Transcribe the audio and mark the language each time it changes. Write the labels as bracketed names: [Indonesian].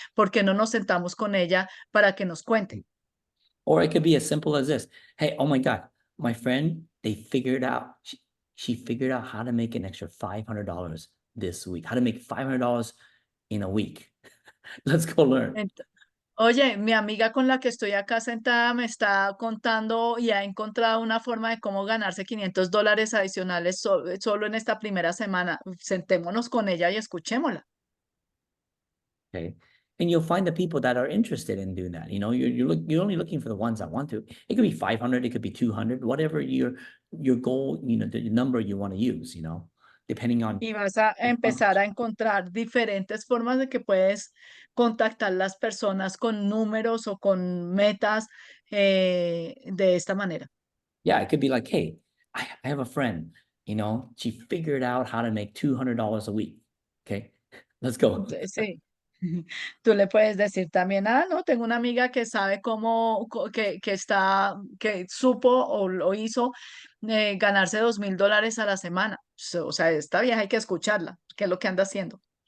[Spanish] ¿Por qué no nos sentamos con ella para que nos cuente? [English] Or it could be as simple as this. Hey, oh my God, my friend, they figured out, she figured out how to make an extra $500 this week, how to make $500 in a week. Let's go learn. [Spanish] Oye, mi amiga con la que estoy acá sentada me está contando y ha encontrado una forma de cómo ganarse $500 adicionales solo en esta primera semana. Sentémonos con ella y escuchémosla. [English] Okay. And you'll find the people that are interested in doing that. You're only looking for the ones that want to. It could be 500, it could be 200, whatever your goal, the number you want to use, depending on. [Spanish] Y vas a empezar a encontrar diferentes formas de que puedes contactar las personas con números o con metas de esta manera. [English] Yeah, it could be like, hey, I have a friend, she figured out how to make $200 a week. Okay, let's go. [Spanish] Sí. Tú le puedes decir también, ah, no, tengo una amiga que sabe cómo, que supo o lo hizo ganarse $2,000 a la semana. O sea, esta vieja hay que escucharla, que es lo que anda haciendo.